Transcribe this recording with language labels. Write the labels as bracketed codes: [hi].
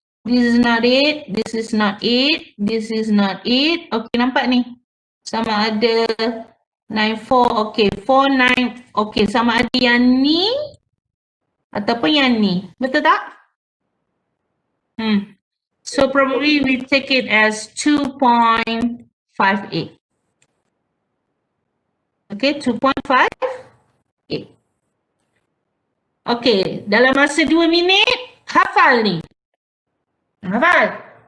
[en] This is not it, this is not it, this is not it. [ms] Okay, nampak ni? Sama ada 94, okay, 49, okay, sama ada yang ni ataupun yang ni. Betul tak? [en] So probably we take it as 2.58. [ms] Okay, 2.58. Okay, dalam masa 2 minit, hafal ni. Hafal?